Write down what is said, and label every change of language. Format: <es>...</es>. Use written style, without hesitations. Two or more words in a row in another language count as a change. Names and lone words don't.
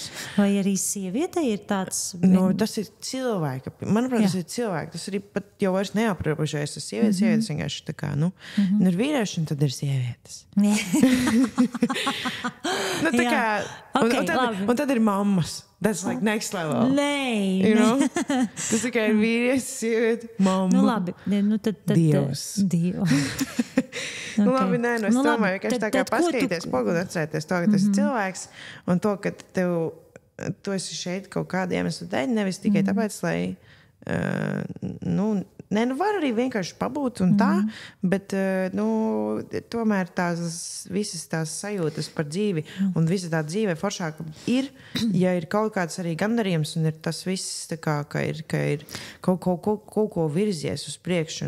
<lv>Vai arī sievietei ir tāds? Tas ir cilvēka. Manuprāt, tas ir cilvēka. Tas arī pat jau vairs neaprobežojas. Tas sievietes, sievietes vienkārši tā kā, ir vīrieši, un tad ir sievietes. Tā kā, un tad ir mammas.</lv> <en>That's like next level.</en> <lv>Nē. Tas tikai ir vīrietis, sieviete, mamma. Labi. Tad Dievs. Okay. Labi, es domāju, ka tā kā paskatīties pogu un atcerēties to, ka tas ir cilvēks un to, ka tu esi šeit kaut kādu iemeslu dēļ, nevis tikai tāpēc, lai var arī vienkārši pabūt un tā, bet tomēr visas tās sajūtas par dzīvi un visa tā dzīve foršāka ir, ja ir kaut kāds arī gandarījums un ir tas viss tā kā, ka ir kaut ko virzies uz priekšu.</lv>